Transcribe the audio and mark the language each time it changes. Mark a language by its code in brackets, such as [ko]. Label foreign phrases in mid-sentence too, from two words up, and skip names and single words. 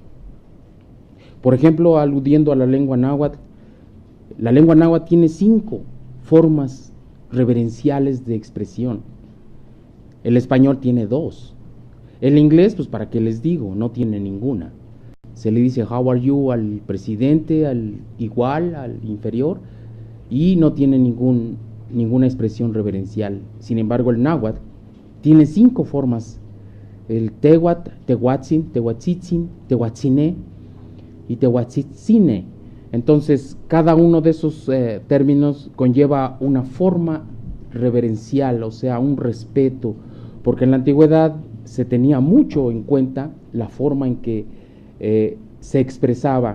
[es] Por ejemplo, aludiendo a la lengua náhuatl tiene 5 formas reverenciales de expresión. El español tiene 2. El inglés, pues para qué les digo, no tiene ninguna. Se le dice [en] how are you [es] al presidente, al igual, al inferior, y no tiene ninguna expresión reverencial. Sin embargo, el náhuatl tiene 5 formas: el [nah] tehuatl, tehuatzin, tehuatzitzin, tehuatziné [es] y tehuatzitzine. Entonces, cada uno de esos términos conlleva una forma reverencial, o sea, un respeto, porque en la antigüedad se tenía mucho en cuenta la forma en que se expresaba.